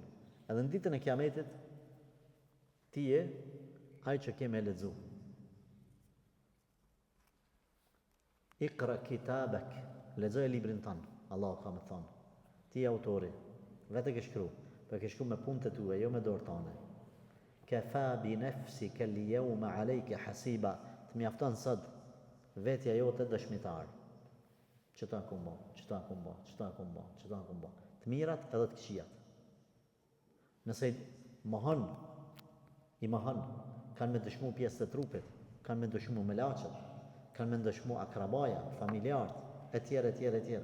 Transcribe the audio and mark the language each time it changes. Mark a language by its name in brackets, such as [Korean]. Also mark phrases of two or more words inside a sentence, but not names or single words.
[Albanian] Edhe në ditën e kiametit, ti je ai që ke me lexu. [Arabic] اقرأ كتابك, [Albanian] lexoj librin tan, Allahu ka më thonë. Ti je autori, vetë ke shkru, për ke shkru me punët e tua, jo me dorë tane. [Arabic] كفى بنفسك اليوم عليك حسيبا, [Albanian] të mjafton sot vetja jote dëshmitar. Çfarë kumbo, çfarë kumbo. Të mirat edhe të këqijat. Nëse i mohon, kanë me dëshmu pjesë të trupit, kanë me dëshmu melaçet, kanë me dëshmu akrabaja, familjarët, etj.